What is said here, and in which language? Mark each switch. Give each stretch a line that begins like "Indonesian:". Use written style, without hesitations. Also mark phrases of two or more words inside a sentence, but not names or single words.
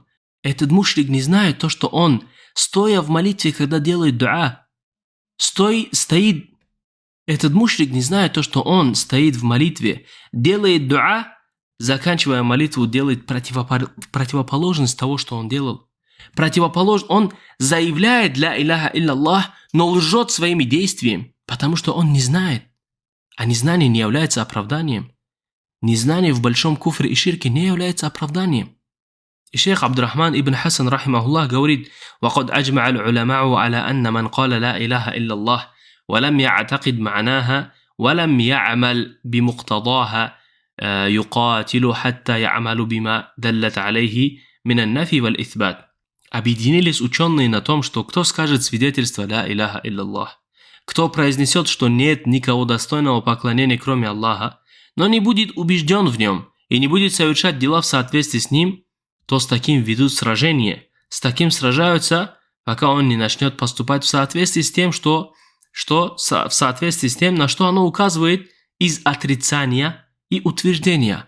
Russian: Этот мушрик не знает то, что он, стоя в молитве, когда делает дуа, этот мушрик не знает то, что он стоит в молитве, делает дуа, заканчивая молитву, делает противоположность того, что он делал. Он заявляет
Arabic: لا إله إلا الله,
Russian: но лжет своими действиями, потому что он не знает. А незнание не является оправданием. Незнание в большом куфре и ширке не является оправданием. И шейх Абдурахман ибн Хасан, рахимахуллах, говорит:
Arabic: «وقد أجمع العلماء على أن من قال لا إله إلا الله, ولم يعتقد معناها ولم يعمل بمقتضاها يقاتل حتى يعمل بما دلت عليه من النفي والإثبات».
Russian: Объединились ученые на том, что кто скажет свидетельство
Arabic: لا إله إلا الله,
Russian: кто произнесет, что нет никого достойного поклонения, кроме Аллаха, но не будет убежден в нем и не будет совершать дела в соответствии с ним, то с таким ведут сражение. С таким сражаются, пока он не начнет поступать в соответствии с тем, в соответствии с тем, на что оно указывает из отрицания и утверждения.